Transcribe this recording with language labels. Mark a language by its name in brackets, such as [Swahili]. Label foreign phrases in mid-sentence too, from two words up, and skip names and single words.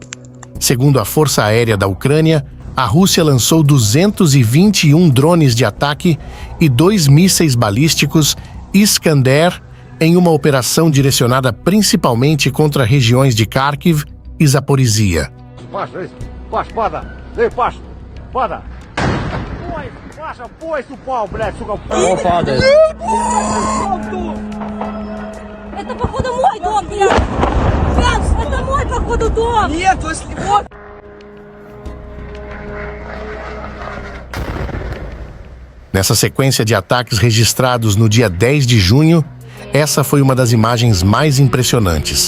[Portuguese] Segundo a Força Aérea da Ucrânia, a Rússia lançou 221 drones de ataque e 2 mísseis balísticos Iskander em uma operação direcionada principalmente contra regiões de Kharkiv e Zaporizhia. [Russian] Это, походу, мой дом, блядь! Блядь, это мой, походу, дом! Нет, если... [Portuguese] Nessa sequência de ataques registrados no dia 10 de junho, essa foi uma das imagens mais impressionantes.